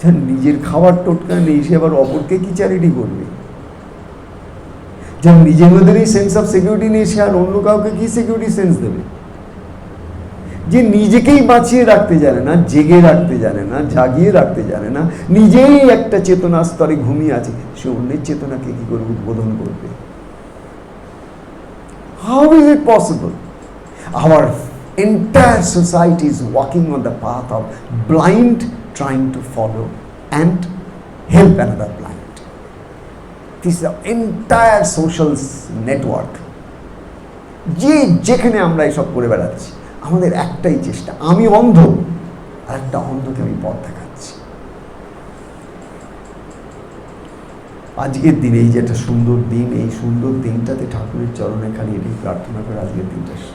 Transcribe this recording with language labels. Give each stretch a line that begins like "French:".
Bangla: নিজের খাবার টোটকা নেই, সে আবার অপরকে কি চ্যারিটি করবে? যার নিজের মধ্যে সেন্স অফ সিকিউরিটি নেই, সে আর অন্য কাউকে কি সিকিউরিটি সেন্স দেবে? যে নিজেকেই বাঁচিয়ে রাখতে জানে না, জেগে রাখতে জানে না, জাগিয়ে রাখতে জানে না, নিজেই একটা চেতনা স্তরে ঘুমিয়ে আছে, সে অন্যের চেতনাকে কি করে উদ্বোধন করবে?
English: How is it possible? Our entire society is walking on the path of blind trying to follow and help another blind. This is the entire social network.
Bangla: যেখানে আমরা এসব করে বেড়াচ্ছি, আমাদের একটাই চেষ্টা, আমি অন্ধ আর একটা অন্ধকে আমি পথ দেখাচ্ছি। আজকের দিনে এই যে একটা সুন্দর দিন, এই সুন্দর দিনটাতে ঠাকুরের চরণে খালি এটাই প্রার্থনা করে আজকের দিনটা